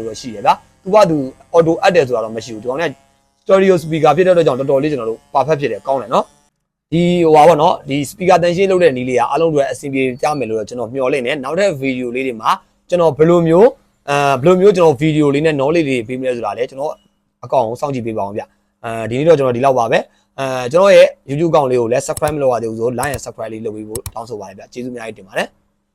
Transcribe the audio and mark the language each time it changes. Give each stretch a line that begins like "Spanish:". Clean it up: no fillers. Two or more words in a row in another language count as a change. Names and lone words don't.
Burmese: တော့ရှိရဗျာသူကသူ auto အပ်တယ်ဆိုတာတော့မရှိဘူးဒီကောင်က
English: stereo speaker
Burmese: ဖြစ်တဲ့အတွက်ကြောင့်တော်တော်လေးကျွန်တော်တို့ perfect ဖြစ်တယ်ကောင်းတယ်နော်ဒီဟိုပါပေါ့နော်ဒီ speaker တန်ရှင်းလုပ်တဲ့နည်းလေးကအားလုံးတွေအဆင်ပြေကြမယ်လို့ကျွန်တော်မျှော်လင့်နေနောက်ထပ် video လေးတွေမှာကျွန်တော်ဘယ်လိုမျိုးကျွန်တော် video လေးနဲ့ knowledge လေးပေးမလဲဆိုတာလည်းကျွန်တော်အကောင့်ကိုစောင့်ကြည့်ပေးပါအောင်ဗျဒီနေ့တော့ကျွန်တော်ဒီလောက်ပါပဲကျွန်တော်ရဲ့ YouTube အကောင့်လေးကိုလည်း subscribe မလုပ်ရသေးဘူးဆို
English: like and subscribe
Burmese: လေးလုပ်ပြီးဖို့တောင်းဆိုပါတယ်ဗျကျေးဇူးအများကြီးတင်ပါတယ်